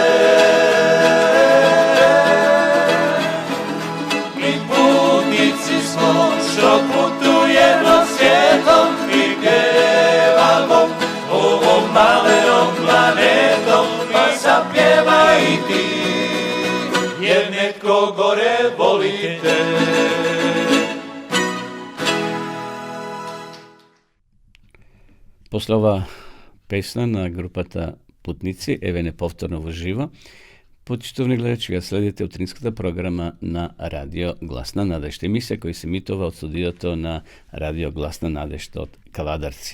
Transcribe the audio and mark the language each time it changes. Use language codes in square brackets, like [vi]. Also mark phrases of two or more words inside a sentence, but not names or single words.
[hr] Mi putnici smo što putujemo svijetom i pjevamo ovom malenom planetom, pa zapjevaj i ti, jer netko gore volite. [mk] После ова песна на групата Путници, еве неповторно во живо, почитувани гледачи, ја следите утринската програма на Радио Гласна надежда, емисија која се емитува од студиото на Радио Гласна надежда од Кавадарци.